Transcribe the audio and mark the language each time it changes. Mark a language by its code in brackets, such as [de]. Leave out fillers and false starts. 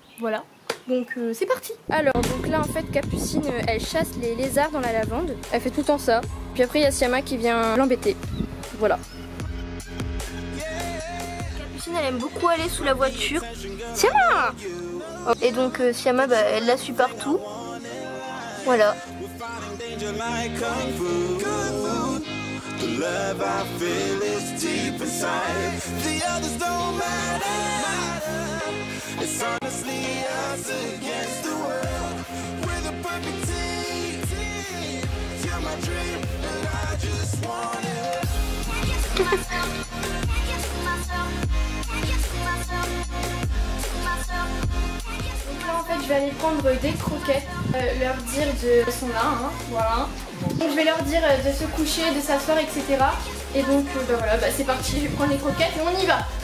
[fr] Voilà, donc c'est parti. Alors donc là en fait Capucine elle chasse les lézards dans la lavande. Elle fait tout le temps ça. Puis après il y a Siama qui vient l'embêter. Voilà. Capucine elle aime beaucoup aller sous la voiture. Siama. Et donc Siama elle la suit partout. Voilà. [en] The love I feel is deep inside. The others don't matter. It's honestly us against the world. We're the perfect team. You're my dream and I just want it. [fr] Donc là en fait je vais aller prendre des croquettes, leur dire de sont là, hein, voilà. Donc je vais leur dire de se coucher, de s'asseoir, etc. Et donc voilà, c'est parti, je vais prendre les croquettes et on y va.